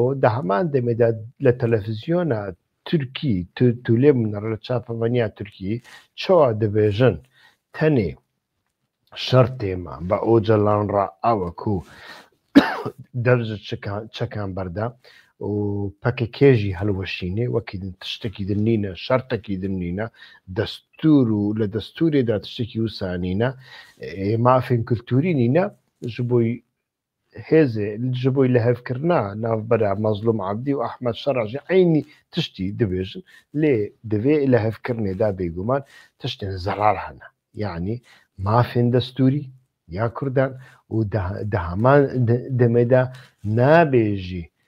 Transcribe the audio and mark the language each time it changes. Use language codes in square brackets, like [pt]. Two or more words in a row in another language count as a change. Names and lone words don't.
[ku] di heman demê de li televizyona Tirkî tu lê min li çapemeniya Tirkî çawa dibêjin tenê şertê me bi ocalan ra ew e ku dev ji çekan berda û PKK jî helweşînê wekî tiştekî dinîne şertekî dinîne destûr û li destûrê de tiştekî wisa nîne mafên kultûrî nîne ji bo هێزێ جبووی لە هەفکردنا ناوبەرە مەزلوم عەبدی و ئەحمەد شەڕەژی عینی تشتی دەبێژن لێ دەوێ لە هەفکردنێدا بێگومان تشتێن زەرار هەنە یعنی مافێن دەستوری یا کوردان و دە هەمان دەمێدا نابێژی